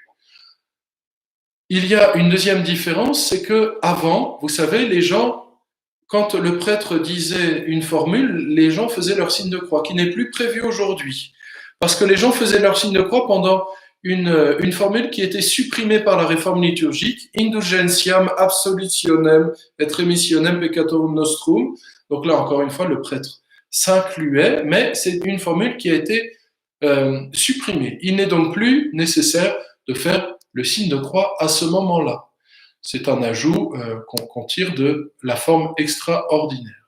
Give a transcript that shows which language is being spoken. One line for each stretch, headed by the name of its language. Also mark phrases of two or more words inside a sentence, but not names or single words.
French: Il y a une deuxième différence, c'est que avant, vous savez, les gens, quand le prêtre disait une formule, les gens faisaient leur signe de croix, qui n'est plus prévu aujourd'hui. Parce que les gens faisaient leur signe de croix pendant une formule qui était supprimée par la réforme liturgique,
Latin: indulgentiam absolutionem et remissionem peccatorum nostrum.
French: Donc là, encore une fois, le prêtre s'incluait, mais c'est une formule qui a été supprimée. Il n'est donc plus nécessaire de faire le signe de croix à ce moment-là. C'est un ajout qu'on tire de la forme extraordinaire.